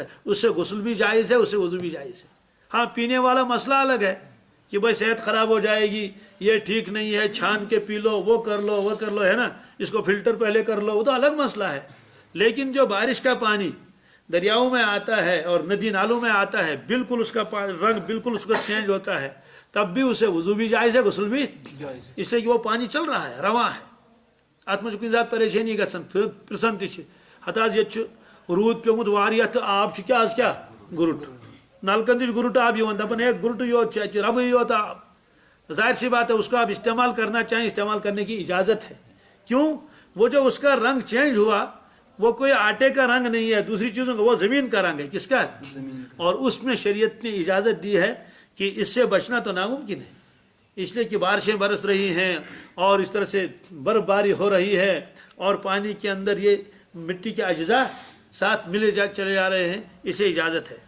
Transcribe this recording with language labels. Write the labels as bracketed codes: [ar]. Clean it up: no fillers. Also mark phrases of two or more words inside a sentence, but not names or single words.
[hi] उससे गुस्ल भी जायज़ है, उससे वज़ू भी जायज़ है। हाँ, पीने वाला मसला अलग है कि भाई सेहत ख़राब हो जाएगी, ये ठीक नहीं है, छान के पी लो, वो कर लो, है ना, इसको फिल्टर पहले कर लो, वो तो अलग मसला है। लेकिन जो बारिश का पानी दरियाओं में आता है और नदी नालों में आता है, बिल्कुल उसका रंग बिल्कुल उसका चेंज होता है, तब भी उसे वज़ू भी जायज़ है, गुस्ल भी, इसलिए कि वो पानी चल रहा है, रवा है, [ks] अत मज कुछ ज़्यादा परेशानी गसन प्रसन तताज ये रूद पेमुत वारिया तो आब क्या गुरुट नलकन गुरुट आब दपान एक गुरुट योत रब योत आब। [hi] जाहिर सी बात है उसको आप इस्तेमाल करना चाहें, इस्तेमाल करने की इजाज़त है। क्यों? वो जो उसका रंग चेंज हुआ वो कोई आटे का रंग नहीं है, दूसरी चीज़ों का, वो ज़मीन का रंग है। किसका? और उसमें शरीयत ने इजाज़त दी है कि इससे बचना तो नामुमकिन है, इसलिए कि बारिशें बरस रही हैं और इस तरह से बर्फबारी हो रही है और पानी के अंदर ये मिट्टी के अज्जा साथ चले जा रहे हैं, इसे इजाज़त है।